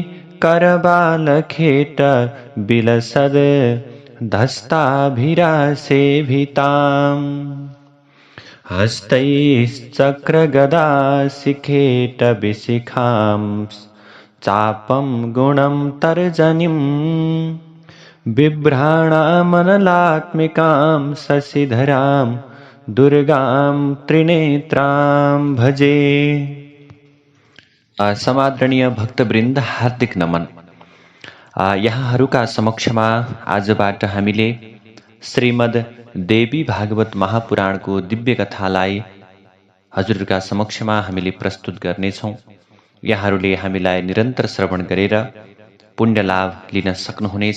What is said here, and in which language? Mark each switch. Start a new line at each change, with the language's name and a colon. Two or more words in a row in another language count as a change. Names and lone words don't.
Sanskrit: करबालखेटबिलसद् हस्तैश्चक्रगदाशिखेटविशिखां चापं गुणं तर्जनीं बिभ्राणामनलात्मिकां शशिधरां दुर्गां त्रिनेत्रां भजे।
Nepali: समादरणीय भक्तवृन्द हार्दिक नमन। यहाँहरूका समक्षमा आजबाट हामीले श्रीमद् देवी भागवत महापुराणको दिव्य कथालाई हजुरहरूका समक्षमा हामीले प्रस्तुत गर्नेछौँ। यहाँहरूले हामीलाई निरन्तर श्रवण गरेर पुण्य लाभ लिन सक्नुहुनेछ।